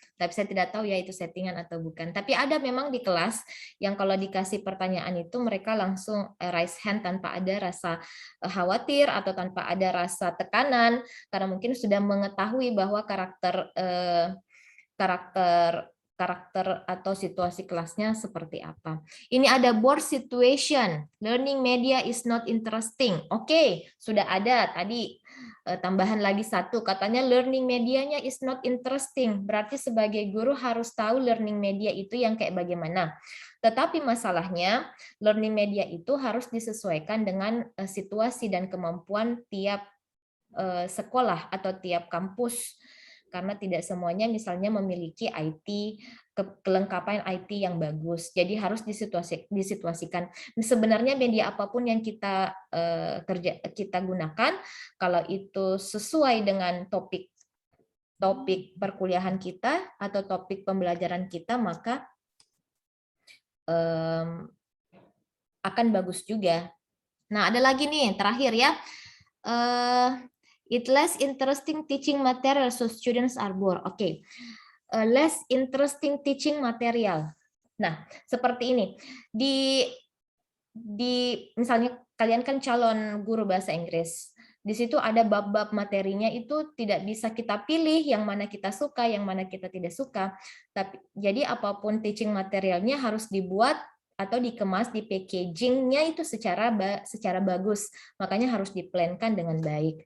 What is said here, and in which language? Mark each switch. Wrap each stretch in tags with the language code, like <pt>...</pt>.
<id>Tapi saya tidak tahu ya itu settingan atau bukan. Tapi ada memang di kelas yang kalau dikasih pertanyaan itu mereka langsung raise hand tanpa ada rasa khawatir atau tanpa ada rasa tekanan, karena mungkin sudah mengetahui bahwa karakter atau situasi kelasnya seperti apa. Ini ada</id> <en>board situation, learning media is not interesting.</en> <id>Oke, sudah ada tadi tambahan lagi satu, katanya learning medianya</id> <en>is not interesting.</en> <id>Berarti sebagai guru harus tahu learning media itu yang kayak bagaimana. Tetapi masalahnya learning media itu harus disesuaikan dengan situasi dan kemampuan tiap sekolah atau tiap kampus. Karena tidak semuanya misalnya memiliki IT, kelengkapan IT yang bagus. Jadi harus disituasikan. Sebenarnya media apapun yang kita gunakan, kalau itu sesuai dengan topik perkuliahan kita atau topik pembelajaran kita, maka akan bagus juga. Nah, ada lagi nih terakhir ya.</id> <en>It less interesting teaching material, so students are bored. Oke, less interesting teaching material.</en> <id>Nah, seperti ini. Di misalnya kalian kan calon guru bahasa Inggris. Di situ ada bab-bab materinya itu tidak bisa kita pilih yang mana kita suka, yang mana kita tidak suka. Tapi jadi apapun teaching materialnya harus dibuat atau dikemas di packagingnya itu secara bagus, makanya harus diplankan dengan baik.</id>